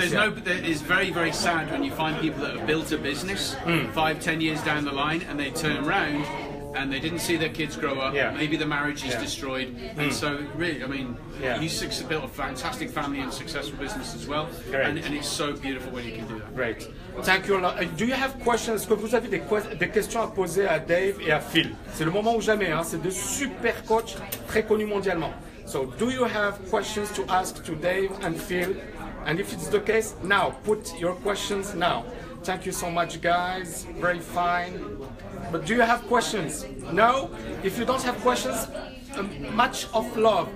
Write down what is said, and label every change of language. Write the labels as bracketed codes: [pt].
[en] It's very, very sad when you find people that have built a business 5-10 years down the line and they turn around and they didn't see their kids grow up, maybe the marriage is destroyed, and so really, I mean, you built a fantastic family and successful business as well, and it's so beautiful when you can do that. Great. Thank you. Do you have questions? [fr] Est-ce que vous avez des questions à poser à Dave et à Phil? C'est le moment ou jamais, hein? C'est de super coachs très connus mondialement. [en] So, do you have questions to ask to Dave and Phil? And if it's the case, now, put your questions now. Thank you so much, guys. Very fine. But do you have questions? No? If you don't have questions, much of love.